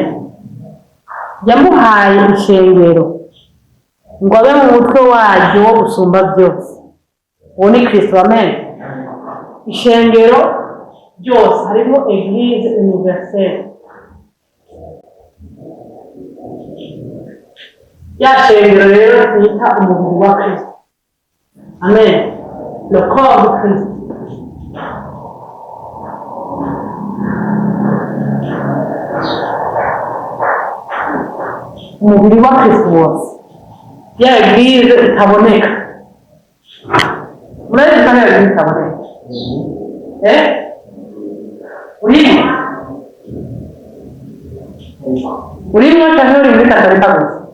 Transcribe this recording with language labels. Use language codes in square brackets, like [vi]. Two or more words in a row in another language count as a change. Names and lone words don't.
[rn] Yamuhaye ishengero ngo abe mu mutwe waryo wo gusumba byose. Uwo ni Kristo. Amen. Ishengero byose harimo [fr] eglise universelle, [rn] ya shengero rero twita umubiri wa Kristo. [fr] Amen. Le corps de Christ. [rn] Umubiri wa Kristo wose, ya eglise itaboneka. Murazi ko ya eglise itaboneka? Urimo cyangwa uri muri katolika gusa?